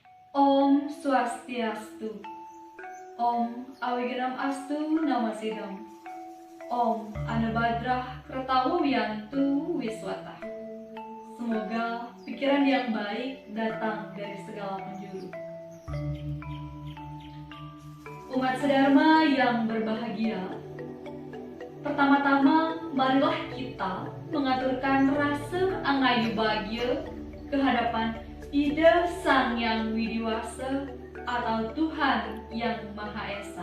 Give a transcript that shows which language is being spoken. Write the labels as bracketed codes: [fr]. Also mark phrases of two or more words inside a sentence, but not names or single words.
[sa] Om Swastiastu. Om Awigram Astu Namasidam. Om Anabhadrah Kertawiyantu Wiswata. [id] Semoga pikiran yang baik datang dari segala penjuru. Umat sedharma yang berbahagia, pertama-tama marilah kita mengaturkan rasa angayu bahagia ke hadapan Ida Sang Yang Widiwasa atau Tuhan Yang Maha Esa.